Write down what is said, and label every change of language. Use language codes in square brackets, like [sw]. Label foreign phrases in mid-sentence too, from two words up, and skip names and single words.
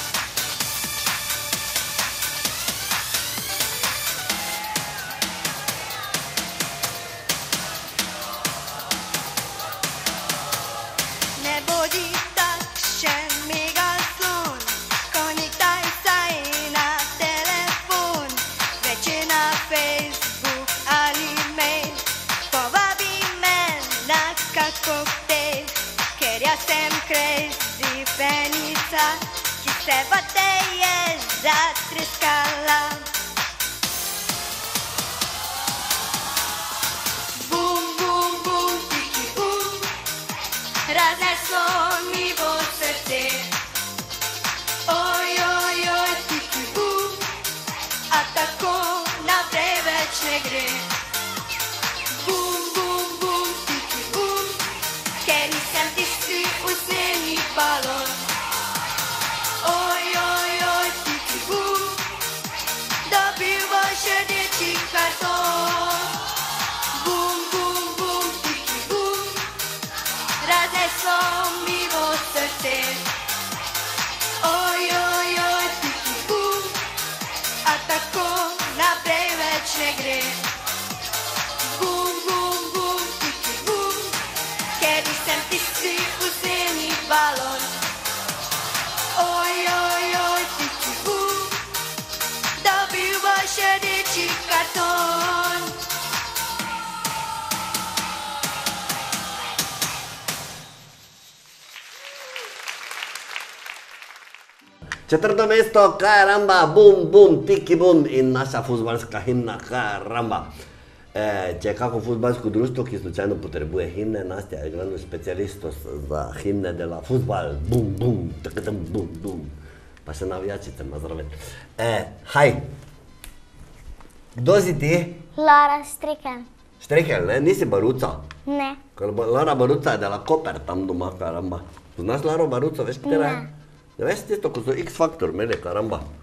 [sl] Ne bodi takšen megaslon, konektaj saj na telefon. Več je na Facebook ali mail, povabi me na kak koktejl. Ker jaz sem crazy fanica, ki se pa te je zatreskala. Bum, bum, bum, piki, razneslo mi bo srce. Oj, oj, oj, piki, a gre. Bum, bum, bum, tiki bum, ker nisem tisti usnjeni balon. Oj, oj, oj, tiki bum, dobil boš rdeči karton. Bum, bum, bum, tiki bum, razneslo mi bo srce. Oj, oj, oj, tiki bum, a tako naprej več ne gre. Bum, bum, bum, tiki bum, ker nisem tisti usnjeni balon. Oj, oj, oj, tiki bum, dobil boš rdeči karton. Četrto mesto, karamba, bum, bum, tiki bum in naša fuzbalska himna, karamba. Če je kako fuzbalsko društvo, ki slučajno potrebuje himne, Nastja je glavni specialist za himne dela fuzbal, bum, bum, takadam, bum, bum. Pa še navijačice ima zraven. Haj, kdo si ti? Lara Strikelj. Štrekelj, ne? Nisi Baruca? Ne. Lara Baruca je dela Koper tam doma, karamba. Poznaš Laro Baruco, veš katera je? Ne veš tisto, ko so X-Factor imeli, karamba.